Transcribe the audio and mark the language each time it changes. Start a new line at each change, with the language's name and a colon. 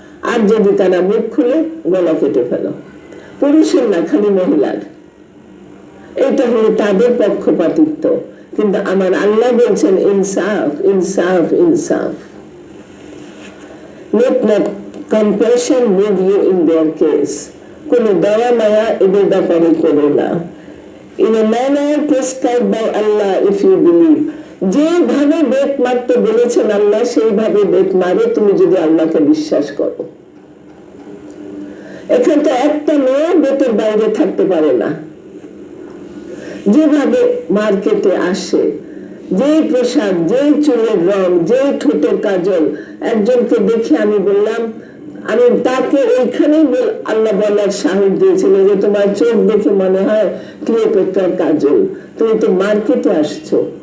Bangla: আর যদি তারা মুখ খুলে গলা কেটে ফেলো। পুরুষের না, খালি মহিলার। এটা হলো তাদের পক্ষপাতিত্ব। কিন্তু আমার আল্লাহ বলছেন ইনসাফ, ইনসাফ, ইনসাফ।
English: Let not compassion move you in their case.
Bangla: কোন দয়া মায়া এদের ব্যাপারে করো না।
English: In a manner prescribed by Allah if you believe.
Bangla: যেভাবে বেত মারতে বলেছেন আল্লাহ সেইভাবে বেত মারো তুমি যদি আল্লাহকে বিশ্বাস করো। এখানে তো একটা মেয়ে বেতের বাইরে থাকতে পারে না। যেভাবে মার্কেটে আসে, যে পোশাক, যে চুলের রং, যে ঠোঁটের কাজল, একজনকে দেখে আমি বললাম, আমি তাকে ওইখানেই আল্লাহ বলার সাহস দিয়েছিল যে তোমার চোখ দেখে মনে হয় ক্লিওপেট্রার কাজল, তুমি তো মার্কেটে আসছো,